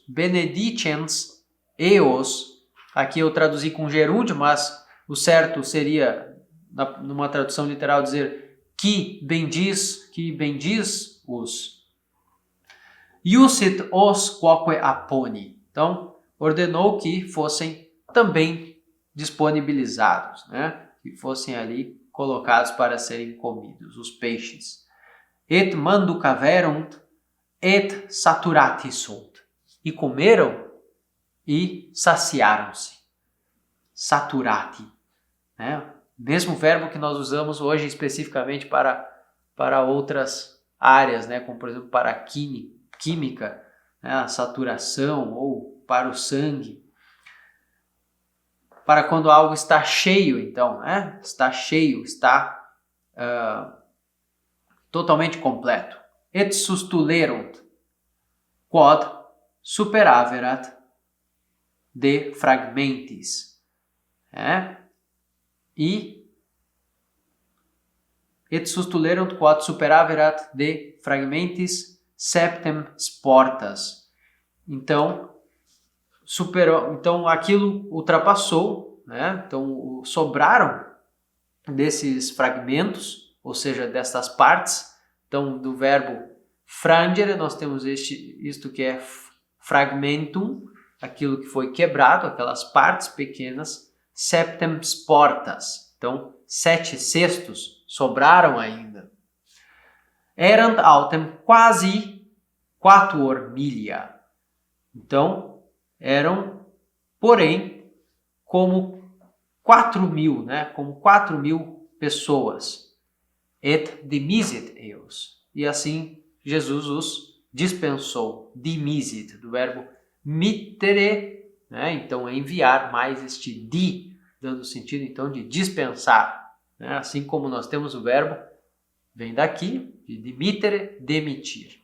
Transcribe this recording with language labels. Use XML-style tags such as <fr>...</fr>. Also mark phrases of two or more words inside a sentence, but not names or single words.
<la>Benedicens eos.</la> <pt>Aqui eu traduzi com gerúndio, mas o certo seria, numa tradução literal, dizer que bendiz-os.</pt> <la>Iusit os quoque apone.</la> <pt>Então, ordenou que fossem também disponibilizados, né? Que fossem ali colocados para serem comidos, os peixes.</pt> <la>Et manducaverunt et saturati sunt.</la> <pt>E comeram e saciaram-se. Saturati, né? Mesmo verbo que nós usamos hoje especificamente para outras áreas, né? Como por exemplo para a química, né? A saturação, ou para o sangue. Para quando algo está cheio, então, né? Está cheio, está totalmente completo.</pt> <la>Et sustulerunt quod superaverat de fragmentis. E et sustulerunt quod superaverat de fragmentis septem sportas.</la> <pt>Então, superou, então aquilo ultrapassou, né? Então sobraram desses fragmentos, ou seja, destas partes. Então, do verbo frangere, nós temos isto que é fragmentum, aquilo que foi quebrado, aquelas partes pequenas,</pt> <la>septem sportas.</la> <pt>Então, 7 cestos sobraram ainda.</pt> <la>Erant autem quasi quatuor milia.</la> <pt>Então, eram, porém, como 4.000, né? Como 4.000 pessoas.</pt> <la>Et dimisit eos.</la> <pt>E assim, Jesus os dispensou. Dimisit, do verbo mittere, né? Então, enviar, mais este di, dando sentido, então, de dispensar. Né? Assim como nós temos o verbo, vem daqui, de dimittere, demitir.</pt>